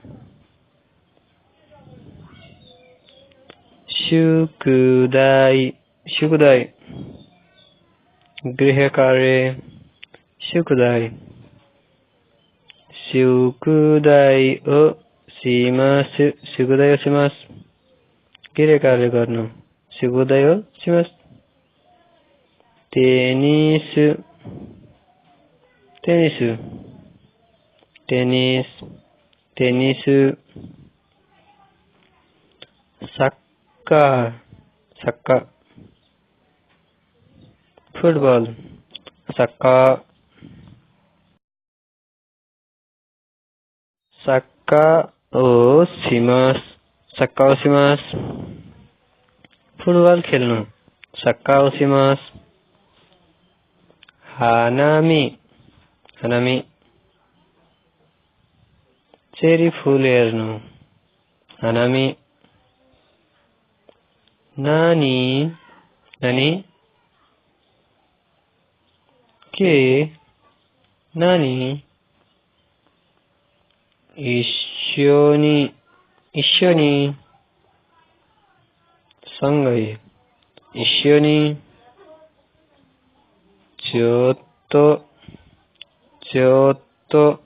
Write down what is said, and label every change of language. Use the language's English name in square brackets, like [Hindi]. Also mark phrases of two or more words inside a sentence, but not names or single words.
[Japanese] 宿題 宿題 [Nepali] गृह कार्य [Japanese] 宿題 宿題 を します 宿題 を します [Nepali] गृह कार्य गर्नु [Japanese] 宿題 を しますテニス テニス テニス テニス サッカー サッカー फुटबल सक्का サッカー を します サッカー を します [Nepali] फुटबल खेल्नु [Japanese] サッカー を します花見 花見 [Nepali] चेरी फूल हेर्नु हानामी [Japanese] 何 何 के 何 一緒に 一緒に सँगै 一緒に ちょっと ちょっと